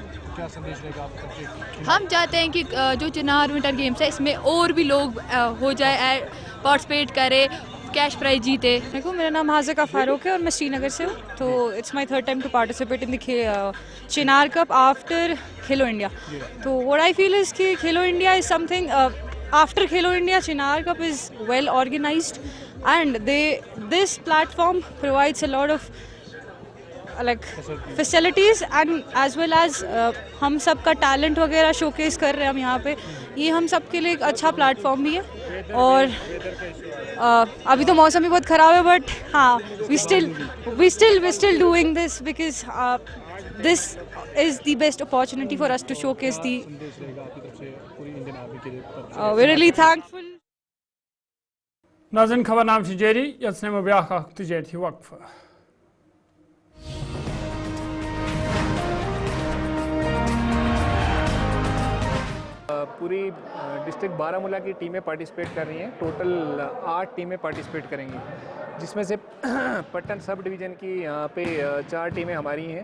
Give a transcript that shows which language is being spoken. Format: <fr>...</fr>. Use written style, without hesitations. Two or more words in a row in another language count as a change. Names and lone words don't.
<ur>ہم چاہتے ہیں کہ جو چنار</ur> <en>winter games</en> <ur>ہے اس میں اور بھی لوگ ہو جائے, پارٹیسپیٹ کرے,</ur> <en>cash prize</en> <ur>جیتے. دیکھو میرا نام حاضقہ فاروق ہے اور میں سری نگر سے ہوں.</ur> <en>تو it's my third time to participate in the Chinar Cup after Khelo India. تو what I feel is کہ Khelo India is something after Khelo India Chinar Cup is well organized and this platform provides a lot of like facilities and as well as</en> <ur>ہم سب کا ٹیلنٹ وغیرہ شو کیس کر رہے ہیں ہم یہاں پہ. یہ ہم سب کے لیے ایک اچھا پلیٹ فارم بھی ہے. اور ابھی تو موسم بھی بہت خراب ہے بٹ ہاں</ur> <en>we still doing this because this is the best opportunity for us to showcase the we're really thankful.</en> <ks>ناظرین خبر نام جاری یس نمو بیاکھ اخ تجارتی وقفہ.</ks> <ur>پوری ڈسٹرکٹ بارہمولہ کی ٹیمیں پارٹیسپیٹ کر رہی ہیں. ٹوٹل 8 ٹیمیں پارٹیسپیٹ کریں گی, جس میں سے پٹن</ur> <en>sub division</en> <ur>کی یہاں پہ 4 ٹیمیں ہماری ہیں.</ur>